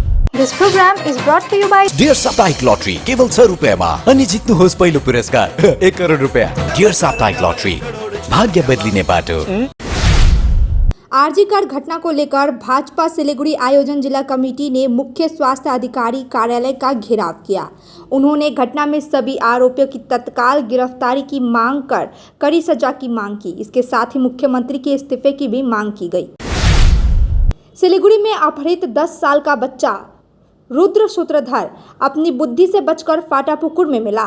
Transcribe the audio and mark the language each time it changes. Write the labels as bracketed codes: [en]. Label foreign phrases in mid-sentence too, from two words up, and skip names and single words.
[en] This program is brought to you by [ne] डियर साप्ताहिक लॉटरी केवल 100 रुपयामा अनि जित्नुहोस् पहिलो पुरस्कार 1 करोड रुपया। डियर साप्ताहिक लॉटरी भाग्य बदलिने बाटो। [hi] आरजीकर घटना को लेकर भाजपा सिलीगुड़ी आयोजन जिला कमेटी ने मुख्य स्वास्थ्य अधिकारी कार्यालय का घेराव किया। उन्होंने घटना में सभी आरोपियों की तत्काल गिरफ्तारी की मांग कर कड़ी सजा की मांग की। इसके साथ ही मुख्यमंत्री के इस्तीफे की भी मांग की गई। सिलीगुड़ी में अपहृत 10 साल का बच्चा रुद्र सूत्रधर अपनी बुद्धि से बचकर फाटापुकुर में मिला।